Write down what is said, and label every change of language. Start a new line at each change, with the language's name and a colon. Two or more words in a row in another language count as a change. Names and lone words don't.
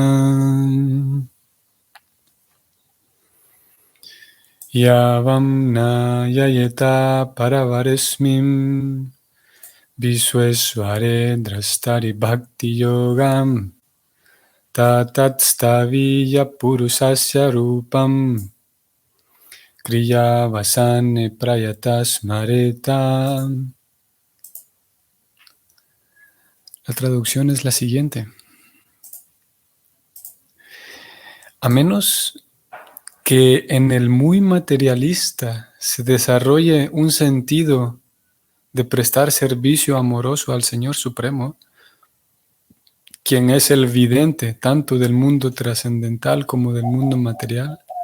Sanskrit: Yavam Nayayeta Paravaresmim Viswesvare Drastari Bhakti Yogam Tatatstaviya Purusasya Rupam Kriya Vasane Prayatas Mareta.
Spanish: La traducción es la siguiente. A menos que en el muy materialista se desarrolle un sentido de prestar servicio amoroso al Señor Supremo, quien es el vidente tanto del mundo trascendental como del mundo material,